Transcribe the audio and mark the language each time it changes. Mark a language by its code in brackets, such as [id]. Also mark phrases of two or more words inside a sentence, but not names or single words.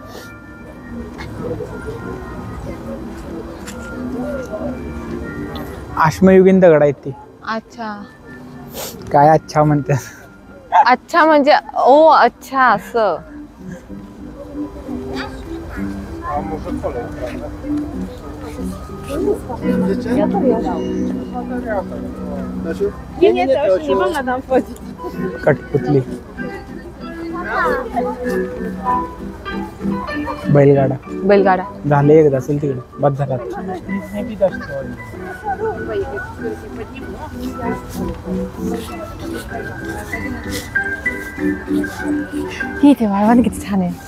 [mr] आश्मयुगीन दगड आहेत ती. अच्छा काय अच्छा म्हणतात. अच्छा म्हणजे ओ अच्छा असं. [pl] Nie, to już nie wolno tam wchodzić. [mr] कठपुतली. बैलगाडा. बैलगाडा. झाले एकदा असेल तिकडे बस झाला. इथे वाळवण किती छान आहे.